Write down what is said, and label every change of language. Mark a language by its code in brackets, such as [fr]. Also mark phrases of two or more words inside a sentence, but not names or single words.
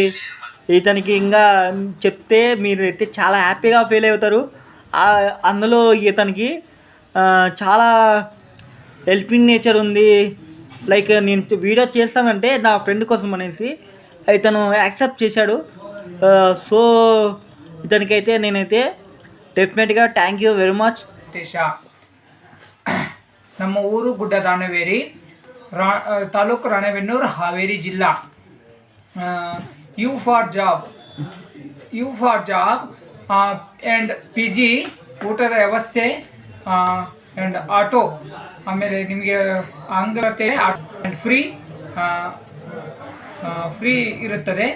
[te] ఇతనికి ఇంకా చెప్తే మీరు అయితే చాలా హ్యాపీగా ఫీల్ అవుతారు. అందులో ఇతనికి చాలా హెల్పింగ్ నేచర్ ఉంది. లైక్ నేను వీడియో చేస్తానంటే నా ఫ్రెండ్ కోసం అనేసి ఇతను యాక్సెప్ట్ చేశాడు. సో ఇతనికైతే నేనైతే ಡೆಫಿನೆಟ್గా [en] thank you very much. [kn] ನಮ್ಮ ಊರು ಗುಡ್ಡದಾನವೇರಿ, ತಾಲೂಕು ರಾಣೆಬೆನ್ನೂರು, ಹಾವೇರಿ ಜಿಲ್ಲಾ. [en] you for job and PG [kn] ಊಟದ ವ್ಯವಸ್ಥೆ [en] and auto, [kn] ಆಮೇಲೆ ನಿಮಗೆ ಅಂಗತೆ [en] and free [kn] ಇರುತ್ತದೆ.